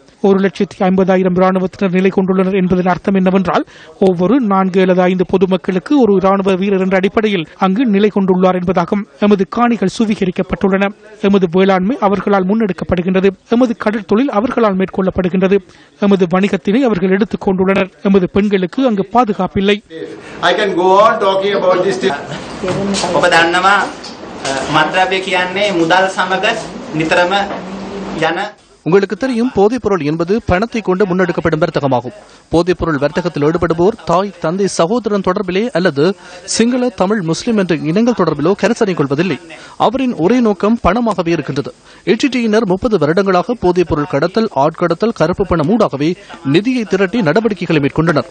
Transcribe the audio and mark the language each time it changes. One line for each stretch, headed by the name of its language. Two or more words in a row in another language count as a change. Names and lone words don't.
Tamil: 1,50,000 இராணுவத்தினர் நிலை கொண்டுள்ளனர் என்பதன் அர்த்தம் என்னவென்றால் ஒவ்வொரு 4 அல்லது 5 பொதுமக்களுக்கு ஒரு இராணுவ வீரர் என்ற அடிப்படையில் அங்கு நிலை கொண்டுள்ளார் என்பதாகும். எமது காணிகள் சுவீகரிக்கப்பட்டுள்ளன. எமது வேளாண்மை அவர்களால் முன்னெடுக்கப்படுகின்றது. எமது கடல் தொழில் அவர்களால் மேற்கொள்ளப்படுகின்றது. எமது வணிகத்தினை அவர்கள் எடுத்துக் கொண்டுள்ளனர். எமது பெண்களுக்கு அங்கு பாதுகாப்பில்லை.
Sinhala: මද්‍රව්‍ය කියන්නේ මුදල් සමග නිතරම යන
Tamil: உங்களுக்கு தெரியும், போதைப் பொருள் என்பது பணத்தை கொண்டு முன்னெடுக்கப்படும் வர்த்தகமாகும். போதைப் பொருள் வர்த்தகத்தில் ஈடுபடுவோர் தாய், தந்தை, சகோதரன் தொடர்பிலே அல்லது சிங்கள, தமிழ், முஸ்லிம் என்ற இனங்கள் தொடர்பிலோ கரிசனை கொள்வதில்லை. அவரின் ஒரே நோக்கம் பணமாகவே இருக்கின்றது. HTயினர் 30 வருடங்களாக போதைப் பொருள் கடத்தல், ஆட்கடத்தல், கருப்பு பணம் ஊடாகவே நிதியை திரட்டி நடவடிக்கைகளை மேற்கொண்டனர்.